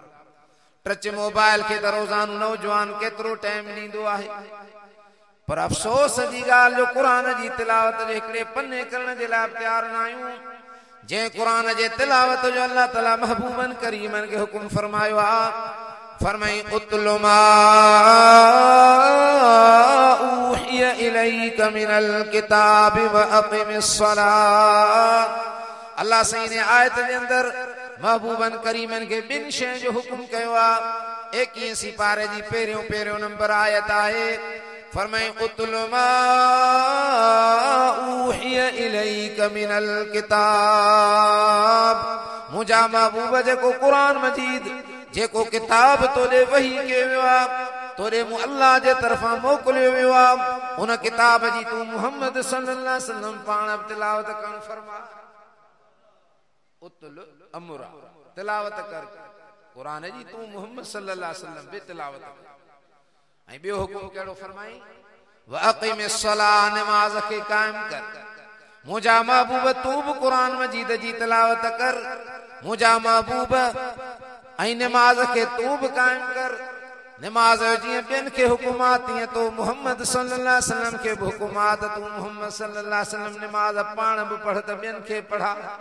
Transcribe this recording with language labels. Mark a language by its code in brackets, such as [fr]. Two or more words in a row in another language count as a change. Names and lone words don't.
[sd] टच मोबाइल खे त रोज़ानो नौजवान केतिरो टाइम ॾींदो आहे, पर अफ़सोस जी ॻाल्हि जो क़ुरान जी तिलावत जे हिकिड़े पन्ने करण जे लाइ तयार न आहियूं। जंहिं क़ुरान जे तिलावत जो अल्लाह ताला महबूबन करीमन खे हुकुम फरमायो आहे, फरमाई [ar] اتل ما أوحي إليك من الكتاب وأقم الصلاة. [sd] अल्लाह साईं ने आयत जे अंदरि महबूबन करीमन खे 2 शयुनि जो हुकुम कयो आहे। 21 पारे जी पहिरियों नंबर आयत आहे। [ar] फरमाई اتل ما أوحي إليك من الكتاب. [sd] मुंहिंजा महबूब जेको क़ुरान मजीद जेको किताब तोॾे वही कयो वियो आहे, तोॾे मूं अल्लाह जे तरफ़ां मोकिलियो वियो आहे, उन किताब जी तूं मुहम्मद [ar] صلى الله عليه وسلم [sd] पाण तिलावत करणु फरमा। उतल अमरा तिलावत कर कुरान जी तू मोहम्मद [ar] صلى الله عليه وسلم [sd] बि तिलावत कर ऐं ॿियो हुकुम कहिड़ो फरमाई [ar] وأقم الصلاة [sd] नमाज खे कायम कर मुंहिंजा महबूब तू बि कुरान मजीद जी तिलावत कर मुंहिंजा महबूब ऐं नमाज खे तू बि कायम कर नमाज जीअं ॿियनि खे हुकुमात तीअं तो मोहम्मद [ar] صلى الله عليه وسلم [sd] खे बि हुकुमात तू मोहम्मद [ar] صلى الله عليه وسلم [sd] नमाज पाण बि पढ़ त ॿियनि खे पढ़ा